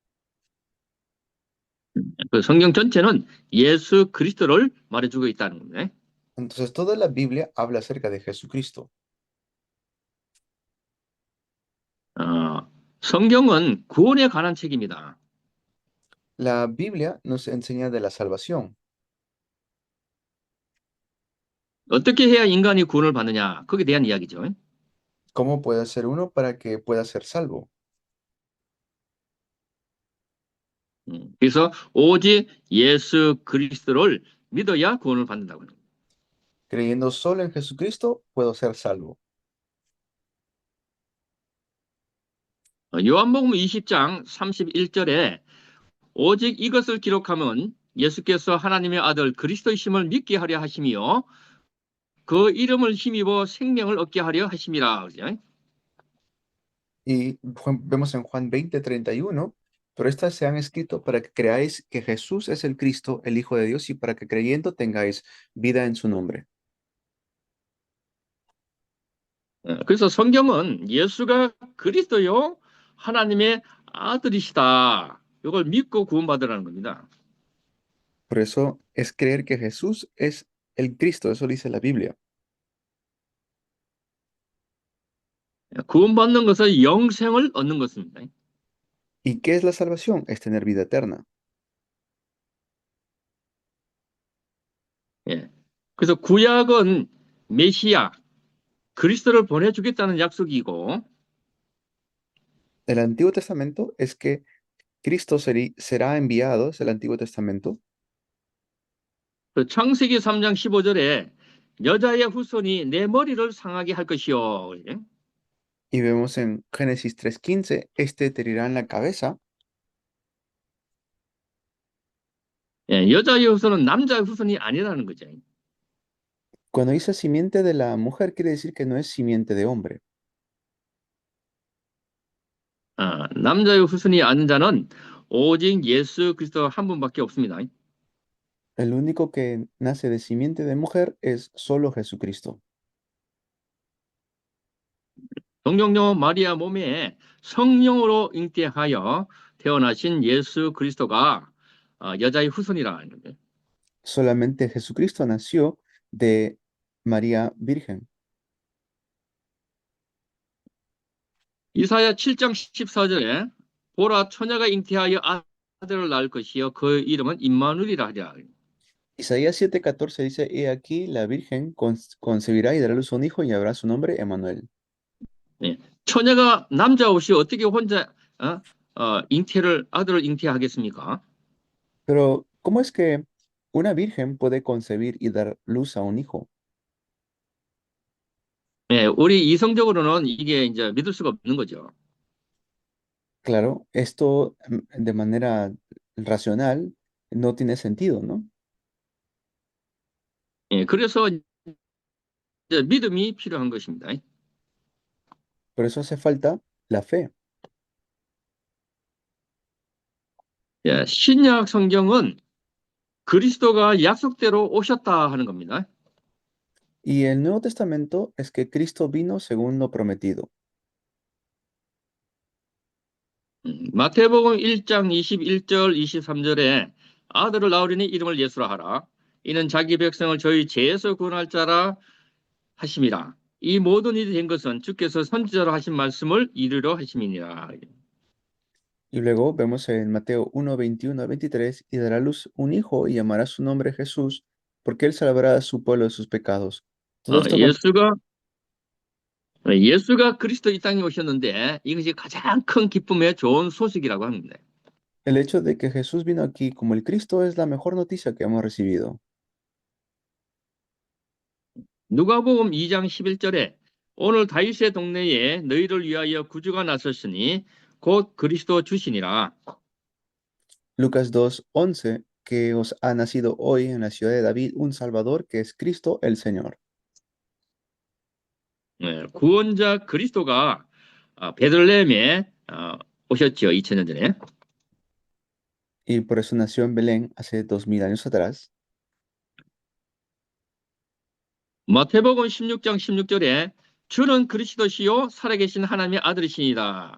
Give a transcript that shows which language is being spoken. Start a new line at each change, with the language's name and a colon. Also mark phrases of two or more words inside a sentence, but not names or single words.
Korean: 그 성경 전체는 예수 그리스도를 말해주고 있다는 겁니다.
Spanish: Entonces toda la Biblia habla acerca de Jesucristo.
Korean: 성경은 구원에 관한 책입니다.
Spanish: La Biblia nos enseña de la salvación.
Korean: 어떻게 해야 인간이 구원을 받느냐? 거기에 대한 이야기죠.
Spanish: ¿Cómo puede ser uno para que pueda ser salvo?
Korean: 그래서 오직 예수 그리스도를 믿어야 구원을 받는다고 합니다.
Spanish: Creyendo solo en Jesucristo, puedo ser salvo.
Korean: 요한복음 20장 31절에 오직 이것을 기록하면 예수께서 하나님의 아들 그리스도이심을 믿게 하려 하시며 그 이름을 힘입어 생명을 얻게 하려 하심이라. 그죠?
Spanish: Y vemos en Juan 20:31, Pero estas se han escrito para que creáis que Jesús es el Cristo, el Hijo de Dios, y para que creyendo tengáis vida en su nombre.
Korean: 그래서 성경은 예수가 그리스도요 하나님의 아들이시다. 이걸 믿고 구원받으라는 겁니다.
Spanish: Por eso es creer que Jesús es el Cristo, eso dice la Biblia.
Korean: 구원받는 것은 영생을 얻는 것입니다.
Spanish: ¿Y qué es la salvación? Es tener vida eterna.
Korean: 예. 그래서 구약은 메시아 그리스도를 보내주겠다는 약속이고
Spanish: El Antiguo Testamento es que Cristo será enviado, es el Antiguo Testamento.
Korean: 그 창세기 3장 15절에 여자의 후손이 내 머리를 상하게 할 것이요. 예.
Spanish: Y vemos en Génesis 3:15, este te herirá en la cabeza.
Korean: 예, 여자의 후손은 남자의 후손이 아니라는 거죠.
Spanish: Cuando dice simiente de la mujer, quiere decir que no es simiente de hombre.
Korean: 남자의 후손이 아는 자는 오직 예수 그리스도 한 분밖에 없습니다.
Spanish: El único que nace de simiente de mujer es solo Jesucristo.
Korean: 동정녀 마리아 몸에 성령으로 잉태하여 태어나신 예수 그리스도가 여자의 후손이라는 거예요.
Spanish: Solamente Jesucristo nació de María Virgen.
Korean: 이사야 7장 14절에 보라 처녀가 잉태하여 아들을 낳을 것이요 그 이름은 임마누엘이라 하리라.
Spanish: Isaías 7:14 dice, He aquí la Virgen concebirá y dará a luz a un hijo y llamará su nombre Emmanuel.
Korean: 예. 처녀가 남자 없이 어떻게 혼자 아들을 잉태하겠습니까?
Spanish: Pero, ¿cómo es que una virgen puede concebir y dar luz a un hijo?
Korean: 예, 우리 이성적으로는 이게 이제 믿을 수가 없는 거죠.
Spanish: Claro, esto de manera racional no tiene sentido, ¿no?
Korean: 예, 그래서 이제 믿음이 필요한 것입니다.
Spanish: Por eso hace falta la fe.
Korean: 예, 신약 성경은 그리스도가 약속대로 오셨다 하는 겁니다.
Spanish: Y el Nuevo Testamento es que Cristo vino según lo prometido.
Korean: 마태복음 1장 21절 23절에 아들을 낳으리니 이름을 예수라 하라. 이는 자기 백성을 저희 죄에서 구원할 자라 하심이라. 이 모든 일이 된 것은 주께서 선지자로 하신 말씀을 이루려 하심이니라.
Spanish: Y luego vemos en Mateo 1, 21 a 23, y dará a luz un hijo y llamará su nombre Jesús, porque él salvará a su pueblo de sus pecados. Todo esto,
Korean: 예수가 그리스도 이 땅에 오셨는데 이것이 가장 큰 기쁨의 좋은 소식이라고 합니다.
Spanish: el hecho de que Jesús vino aquí como el Cristo es la mejor noticia que hemos recibido.
Korean: 누가복음 2장 11절에 오늘 다윗의 동네에 너희를 위하여 구주가 나섰으니 곧 그리스도 주시니라.
Spanish: Lucas 2:11, que os ha nacido hoy en la ciudad de David un Salvador, que es Cristo el Señor.
Korean: 네, 구원자 그리스도가 베들레헴에 오셨죠. 2000년 전에.
Spanish: Y por eso nació en Belén hace 2000 años atrás.
Korean: 마태복음 16장 16절에 주는 그리스도시요 살아계신 하나님의 아들이시니라.